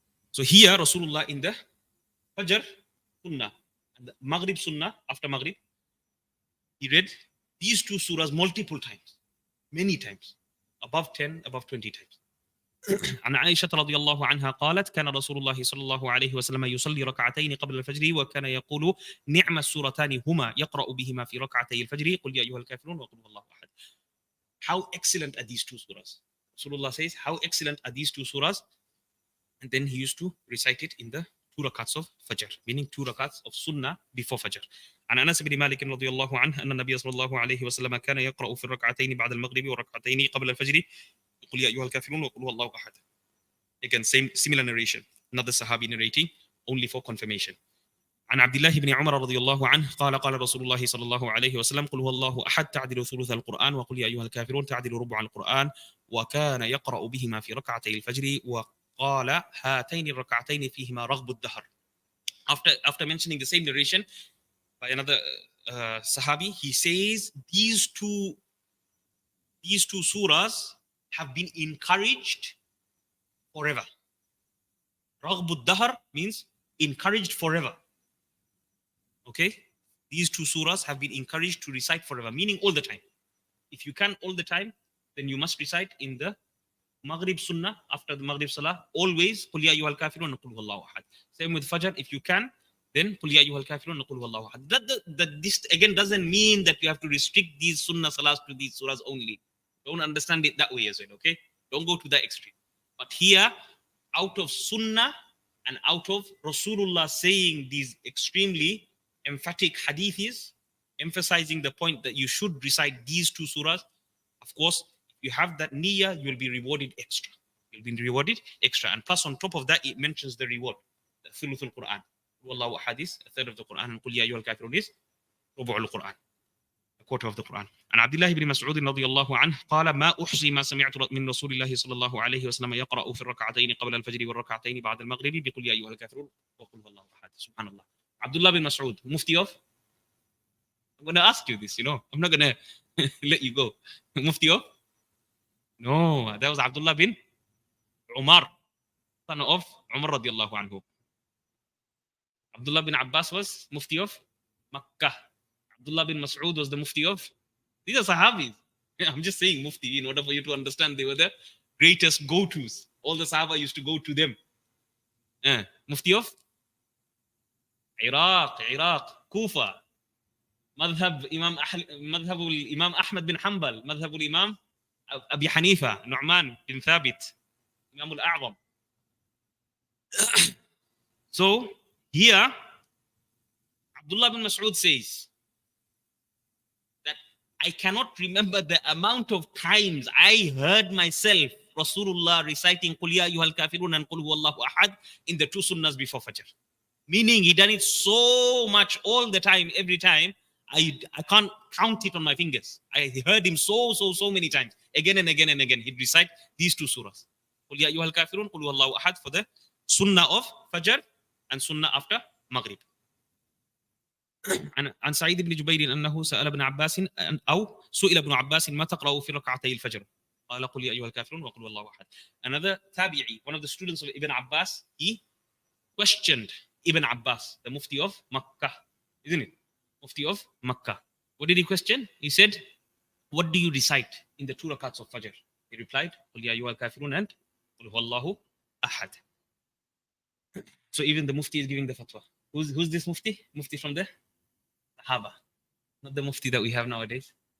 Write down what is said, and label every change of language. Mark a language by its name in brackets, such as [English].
[English] So here, Rasulullah in the Fajr Sunnah and the Maghrib Sunnah after Maghrib, he read these two surahs multiple times, many times, above 10, above 20 times. [Arabic] عن عائشة رضي الله عنها قالت كان رسول الله صلى الله عليه وسلم يصلي ركعتين قبل الفجر وكان يقول نعم السورتان هما يقرأ بهما في ركعتي الفجر قل يا أيها الكافرون وقل هو الله أحد. [English] How excellent are these two surahs? Rasulullah says, how excellent are these two surahs? And then he used to recite it in the two rakats of Fajr, meaning two rakats of Sunnah before Fajr. [Arabic] عن أنس بن مالك رضي الله عنه أن النبي صلى الله عليه وسلم كان يقرأ في الركعتين بعد المغرب وركعتين قبل الفجر قل يا أيها الكافرون وقل هو الله أحد. [English] Again, similar narration. Another Sahabi narrating, only for confirmation. [Arabic] عن عبد الله بن عمر رضي الله عنه قال قال رسول الله صلى الله عليه وسلم قل هو الله أحد تعدل ثلث القرآن وقل يا أيها الكافرون تعدل ربع القرآن وكان يقرأ بهما في ركعتي الفجر وقال هاتين الركعتين فيهما رغب الدهر. [English] After mentioning the same narration by another Sahabi, he says these two surahs have been encouraged forever. [Arabic] رغب الدهر [English] means encouraged forever. Okay, these two surahs have been encouraged to recite forever, meaning all the time. If you can all the time, then you must recite in the Maghrib Sunnah after the Maghrib Salah always [Arabic] قل يا أيها الكافرون وقل هو الله أحد. [English] Same with Fajr, if you can, then [Arabic] قل يا أيها الكافرون وقل هو الله أحد. [English] This again doesn't mean that you have to restrict these Sunnah Salahs to these surahs only. Don't understand it that way as well. Okay, don't go to that extreme. But here, out of Sunnah and out of Rasulullah saying these extremely emphatic hadiths, emphasizing the point that you should recite these two surahs, of course, if you have that niyyah, you will be rewarded extra. You'll be rewarded extra. And plus, on top of that, it mentions the reward. The thuluth al-Quran. Wallahu hadith, a third of the Quran. And qul ya ayyuhal kafirun is rubu' al-Quran, a quarter of the Quran. [Arabic] And Abdullah ibn Mas'ud radiyallahu anhu قال ما أحصي ما سمعت من رسول الله صلى الله عليه وسلم يقرأ في الركعتين قبل الفجر والركعتين بعد المغرب بقل يا أيها الكافرون وقل هو الله أحد. [English] Subhanallah. Abdullah bin Mas'ud, Mufti of? I'm going to ask you this, I'm not going to let you go. Mufti of? No, that was Abdullah bin Umar, son of Umar radiallahu anhu. Abdullah bin Abbas was Mufti of Makkah. Abdullah bin Mas'ud was the Mufti of? These are Sahabis. I'm just saying Mufti in order for you to understand they were the greatest go-tos. All the Sahaba used to go to them. Mufti of Iraq, Kufa, [Arabic] مذهب الإمام أحمد بن حنبل, مذهب الإمام أبي حنيفة, نعمان بن ثابت, Imam al-A'zam. [English] So here Abdullah bin Mas'ud says that I cannot remember the amount of times I heard myself Rasulullah reciting Qul ya ayyuhal kafirun and Qul huwallahu ahad in the two sunnahs before Fajr. Meaning he done it so much all the time, every time. I can't count it on my fingers. I heard him so many times, again and again and again. He'd recite these two surahs. Qul ya ayyuhal kafirun, Qul huwallahu ahad for the sunnah of Fajr and sunnah after Maghrib. [Arabic] عن سعيد بن جبير أنه سأل ابن عباس أو سئل ابن عباس ما تقرأ في ركعتي الفجر قال قل يا أيها الكافرون وقل والله أحد. [English] Another tabi'i, one of the students of Ibn Abbas, he questioned Ibn Abbas, the Mufti of Makkah, isn't it? Mufti of Makkah. What did he question? He said, what do you recite in the two rakats of Fajr? He replied, [Arabic] قل يا أيها الكافرون [English] and [Arabic] قل والله أحد. [English] So even the Mufti is giving the fatwa. Who's this Mufti? Mufti from the Sahaba, not the Mufti that we have nowadays.